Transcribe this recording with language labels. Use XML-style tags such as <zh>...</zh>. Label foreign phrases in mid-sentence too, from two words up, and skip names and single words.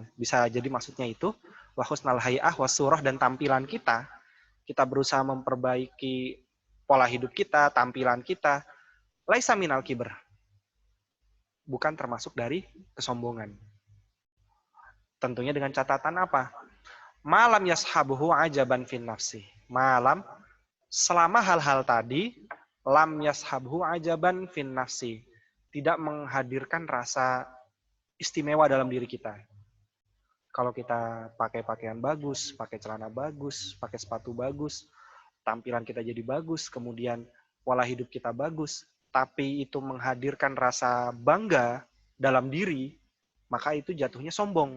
<id>Bisa jadi maksudnya itu,</id> <ar>وحسن الهيئة والصورة,</ar> <id>dan tampilan kita berusaha memperbaiki pola hidup kita, tampilan kita,</id> <ar>ليس من الكبر,</ar> <id>bukan termasuk dari kesombongan. Tentunya dengan catatan apa?</id> <ar>ما لم يصحبه عجب في النفس.</ar> <id>Malam, selama hal-hal tadi,</id> <ar>لم يصحبه عجب في النفس.</ar> <id>Tidak menghadirkan rasa istimewa dalam diri kita. Kalau kita pakai pakaian bagus, pakai celana bagus, pakai sepatu bagus, tampilan kita jadi bagus, kemudian pola hidup kita bagus, tapi itu menghadirkan rasa bangga dalam diri, maka itu jatuhnya sombong.</id>